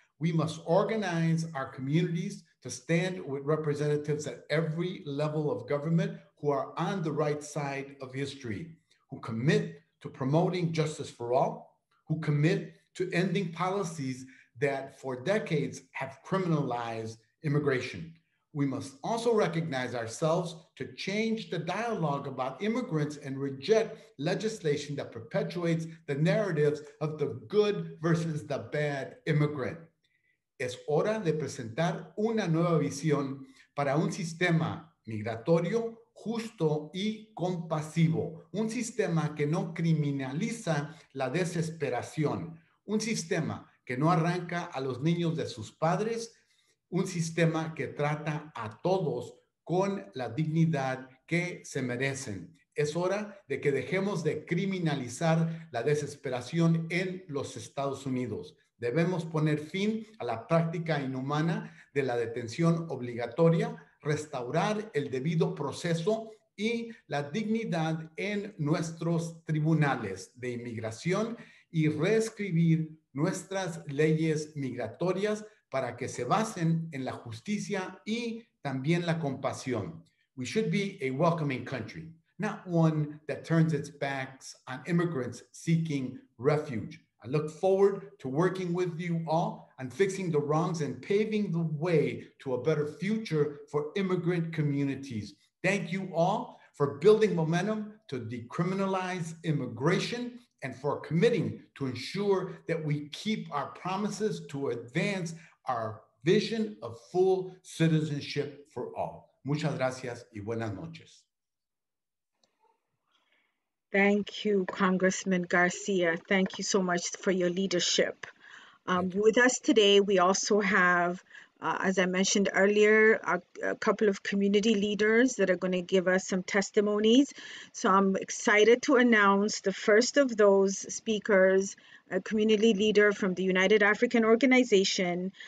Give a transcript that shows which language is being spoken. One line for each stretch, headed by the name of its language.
English: We must organize our communities to stand with representatives at every level of government who are on the right side of history, who commit to promoting justice for all, who commit to ending policies that for decades have criminalized immigration. We must also recognize ourselves to change the dialogue about immigrants and reject legislation that perpetuates the narratives of the good versus the bad immigrant.
Spanish: Es hora de presentar una nueva visión para un sistema migratorio justo y compasivo, un sistema que no criminaliza la desesperación, un sistema que no arranca a los niños de sus padres, un sistema que trata a todos con la dignidad que se merecen. Es hora de que dejemos de criminalizar la desesperación en los Estados Unidos. Debemos poner fin a la práctica inhumana de la detención obligatoria, restaurar el debido proceso y la dignidad en nuestros tribunales de inmigración y reescribir nuestras leyes migratorias para que se basen en la justicia y también la compasión.
English: We should be a welcoming country, not one that turns its backs on immigrants seeking refuge. I look forward to working with you all on fixing the wrongs and paving the way to a better future for immigrant communities. Thank you all for building momentum to decriminalize immigration and for committing to ensure that we keep our promises to advance our vision of full citizenship for all.
Spanish: Muchas gracias y buenas noches.
English: Thank you, Congressman Garcia. Thank you so much for your leadership. With us today, we also have, as I mentioned earlier, a couple of community leaders that are going to give us some testimonies. So I'm excited to announce the first of those speakers, a community leader from the United African Organization.